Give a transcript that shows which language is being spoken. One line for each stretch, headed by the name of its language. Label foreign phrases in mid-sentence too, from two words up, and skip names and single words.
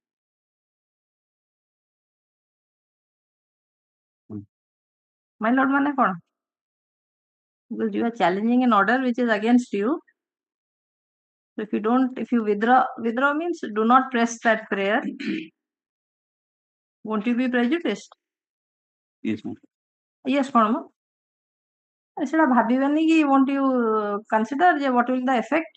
English: My lord,
Odia: ମାନେ କଣ?
English: Because you are challenging an order which is against you. So if you withdraw means do not press that prayer. Won't you be prejudiced? Yes, ma'am. Yes,
Odia: କଣ ମ? ସେଟା ଭାବିବେନି କି
English: won't you consider ଯେ what will the effect?